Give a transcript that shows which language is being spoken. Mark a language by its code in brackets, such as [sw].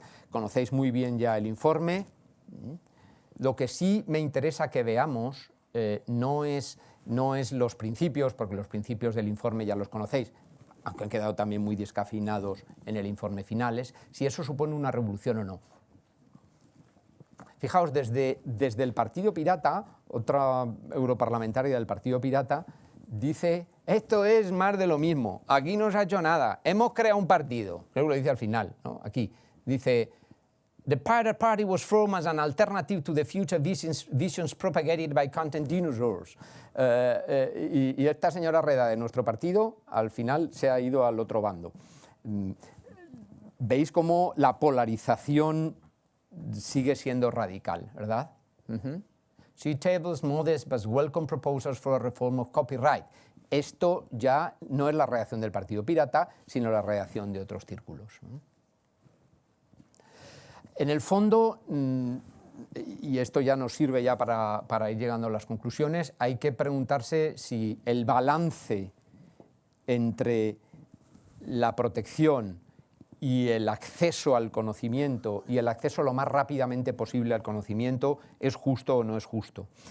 [es] Conocéis muy bien ya el informe. Lo que sí me interesa que veamos no es los principios, porque los principios del informe ya los conocéis, aunque han quedado también muy descafeinados en el informe final, si eso supone una revolución o no. Fijaos, desde el Partido Pirata, otra europarlamentaria del Partido Pirata, dice, esto es más de lo mismo, aquí no se ha hecho nada, hemos creado un partido, creo que lo dice al final, ¿no? Aquí, dice, [en] the Pirate Party was formed as an alternative to the future visions propagated by content dinosaurs. [es] Y esta señora Reda de nuestro partido, al final se ha ido al otro bando. Veis cómo la polarización sigue siendo radical, ¿verdad? [en] She tables modest but welcome proposals for a reform of copyright. [es] Esto ya no es la reacción del Partido Pirata, sino la reacción de otros círculos. En el fondo, y esto ya nos sirve ya para ir llegando a las conclusiones, hay que preguntarse si el balance entre la protección y el acceso al conocimiento y el acceso lo más rápidamente posible al conocimiento es justo o no es justo.